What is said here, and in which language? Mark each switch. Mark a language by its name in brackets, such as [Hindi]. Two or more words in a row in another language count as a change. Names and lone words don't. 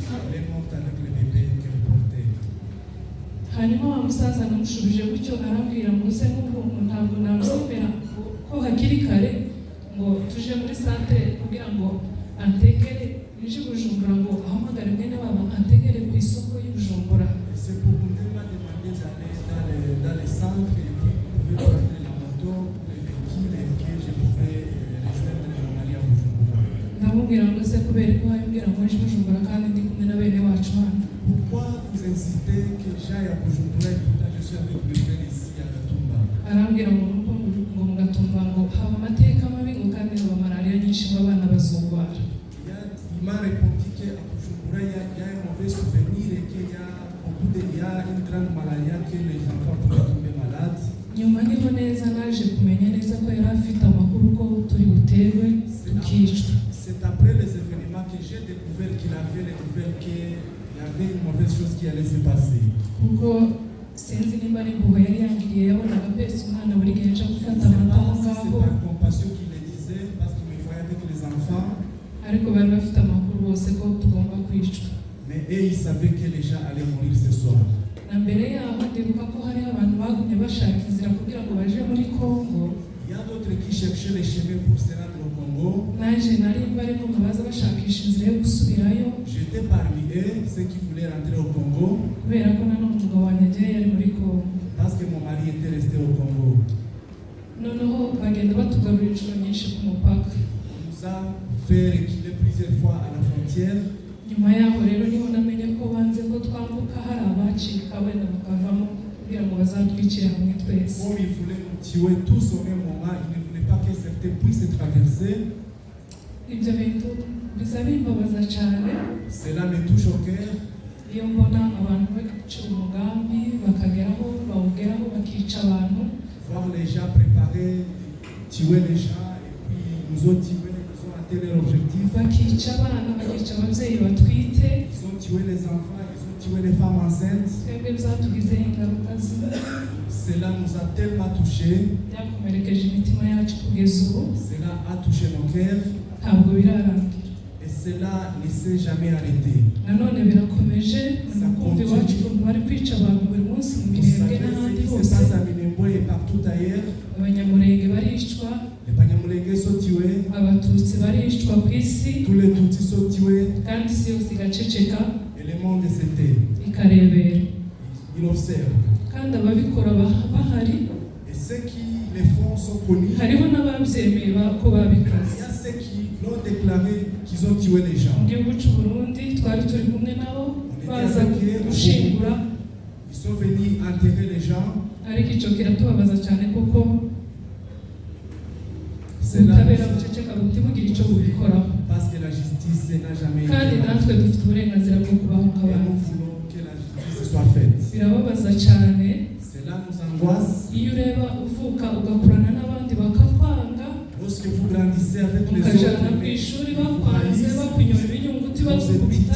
[Kinyarwanda] Hanyuma wa musaza namushubije gutyo, arambwira ngo se nk'ubu ntabwo nabyemera ko hakiri kare ngo tuje muri santere kugira ngo antegere nije Bujumbura ngo ahamagare mwene wabo antegere ku isoko y'Ubujumbura. [French] C'est pour nous demander d'aller dans les centres et puis pouvez prendre la moto, le véhicule et que je pouvais rejoindre mon mari à Bujumbura. [Kinyarwanda] Ndamubwira ngo se kubera ko wabwira ngo nije Bujumbura kandi ndi kumwe na bene wacu hano. [French] Pourquoi vous insistez que j'aille à Bujumbura et pourtant je suis avec mes frères ici à Gatumba? [Kinyarwanda] Arambwira ngo nuko ngo mu Gatumba ngo haba amateka mabi ngo kandi haba malaria nyinshi ngo abana bazogwara. [French] Il m'a répondu qu'à Bujumbura il y a un mauvais souvenir et qu'il y a une grande maladie que les enfants pourraient tomber malades. [Kinyarwanda] Nyuma niho neza naje kumenya neza ko yari afite amakuru ko turi buterwe tukicwa. [French] C'est après les événements que j'ai découvert qu'il avait les nouvelles qu'il y avait une mauvaise chose qui allait se passer. [Kinyarwanda] Kuko sinzi nimba ari impuhwe yari yangiriye yabonaga pesa umwana buri gihe aje gufata amata aho ngaho. [French] C'est par compassion qu'il le disait parce qu'il me voyait avec les enfants. [Kinyarwanda] Ariko bari bafite amakuru bose ko tugomba kwicwa. [French] Mais eux ils savaient que les gens allaient mourir ce soir. [Kinyarwanda] Na mbere yaho ndibuka ko hari abantu bagumye bashaka inzira kugira ngo baje muri Congo. [French] Il y a d'autres qui cherchaient les chemins pour se rendre au Congo. [Kinyarwanda] Naje nari barimo baza bashakisha inzira yo gusubirayo. [French] J'étais parmi eux ceux qui voulaient rentrer au Congo. [Kinyarwanda] Kubera ko nanone umugabo wanjye agiye yari muri Congo. [French] Parce que mon mari était resté au Congo. [Kinyarwanda] Noneho bagenda batugarura inshuro nyinshi ku mupaka. [French] On nous a fait reculer plusieurs fois à la frontière. [Kinyarwanda] Nyuma yaho rero niho namenye ko banze ko twambuka hari abacika wenda bakavamo kugira ngo bazatwicire hamwe twese. [French] Comme ils voulaient nous tuer tous au même moment, ils ne voulaient pas que certains puissent traverser. [Kinyarwanda] Ibyo bintu biza bimbabaza cyane. [French] Cela me touche au cœur. [Kinyarwanda] Iyo mbona abantu baca umugambi bakageraho bawugeraho bakica abantu. [French] Voir les gens préparer, tuer les gens et puis nous ont tués, ils ont atteint leur objectif. [Kinyarwanda] Bakica abana, bakica ababyeyi batwite. [French] Ils ont tué les enfants, ils ont tué les femmes enceintes. [Kinyarwanda] Twebwe bizatugizeho ingaruka zibi. [French] Cela nous a tellement touchés. [Kinyarwanda] Byakomerekeje imitima yacu kugeza ubu. [French] Cela a touché nos cœurs. [Kinyarwanda] Ntabwo birarangira. [French] Et cela ne s'est jamais arrêté. [Kinyarwanda] Nanone birakomeje kumva iwacu ukuntu bari kwica abantu buri munsi mu Minembwe n'ahandi hose. [French] Ça à Minembwe et partout ailleurs. [Kinyarwanda] Abanyamulenge baricwa. [French] Les Banyamulenge sont tués. [Kinyarwanda] Abatutsi baricwa ku isi. [French] Tous les Tutsis sont tués. [Kinyarwanda] Kandi isi yose igaceceka. [French] Et le monde s'était. [Kinyarwanda] Ikarebera. [French] Il observe. [Kinyarwanda] Kandi ababikora bahari. [French] Et ceux qui les font sont connus. [Kinyarwanda] Hariho n'ababyemeye ko babikoze. [French] Il y a ceux qui l'ont déclaré qu'ils ont tué les gens. [Kinyarwanda] Mu gihugu cy'u Burundi twari turi kumwe nabo baza gushingura. [French] Ils sont venus enterrer les gens. [Kinyarwanda] Ariko icyo kiratubabaza cyane kuko ubutabera buceceka butibugira icyo bubikoraho. [French] Parce que la justice n'a jamais été. [Kinyarwanda] Kandi natwe dufite uburenganzira bwo kubaho nk'abandi. [French] Nous voulons que la justice soit faite. [Kinyarwanda] Birababaza cyane. [French] Cela nous angoisse. [Kinyarwanda] Iyo ureba uvuka ugakurana n'abandi bakakwanga. [French] Lorsque vous grandissez avec les [Kinyarwanda] ukajana ku ishuri bakwanze bakunyora ibinyunguti bakukubita.